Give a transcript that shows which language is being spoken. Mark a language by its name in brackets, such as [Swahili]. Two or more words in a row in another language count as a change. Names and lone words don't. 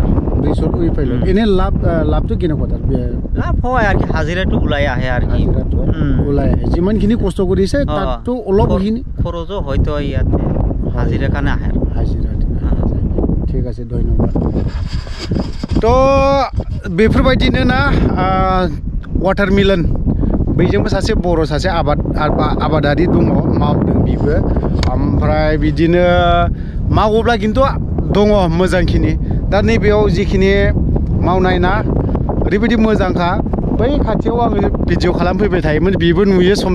[Assamese] ওই ফালে এনে লাভটো কেনেকুৱা তাত লাভ হয় আর কি হাজিৰাটো ওলাই আহে আর কি ওলাই আহে যিমানখিনি কষ্ট কৰিছে তাতটো অলপখিনি খৰচো হয়তো ইয়াতে হাজিৰা কাৰণে আহে হাজিৰা ঠিক আছে ধন্যবাদ তো [Bodo] बेफोरबायदिनो ना वाटारमेलन बैजोंबो सासे बर' सासे आबादारि दङ मावदों बिबो ओमफ्राय बिदिनो मावोब्ला खिन्थु दङ मोजांखिनि दा नैबेयाव जिखिनि मावनाय ना ओरैबायदि मोजांखा बै खाथियाव आङो भिडिअ खालामफैबाय थायोमोन बिबो नुयो सम